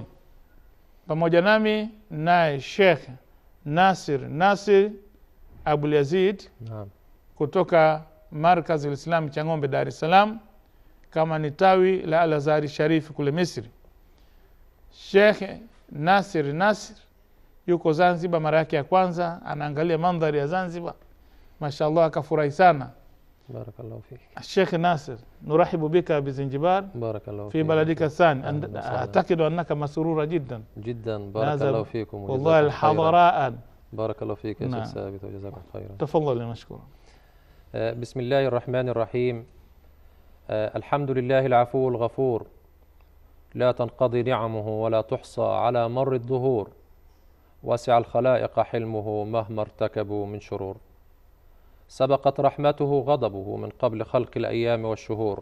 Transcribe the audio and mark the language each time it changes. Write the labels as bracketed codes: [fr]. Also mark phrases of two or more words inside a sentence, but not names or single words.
[sw] Pamoja nami naye Sheikh Nasir Abul Yazid kutoka Markaz al-Islam Changombe, Dar es Salaam, kama ni tawi la Al-Azhar Sharif kule Misri. Sheikh Nasir yuko Zanzibar mara yake ya kwanza, anaangalia mandhari ya Zanzibar, mashaallah, akafurahi sana. [ar] بارك الله فيك Sheikh Nasir, نرحب بك بزنجبار barakallahu في بلدك الثاني. أعتقد أنك مسرورة جدا جدا. بارك الله فيكم والله الحضراء. بارك الله فيك يا شيخ ثابت وجزاكم خيرا. تفضل يا مشكور. بسم الله الرحمن الرحيم. الحمد لله العفو الغفور، لا تنقضي نعمه ولا تحصى على مر الدهور، واسع الخلائق حلمه مهما ارتكبوا من شرور، سبقت رحمته غضبه من قبل خلق الأيام والشهور.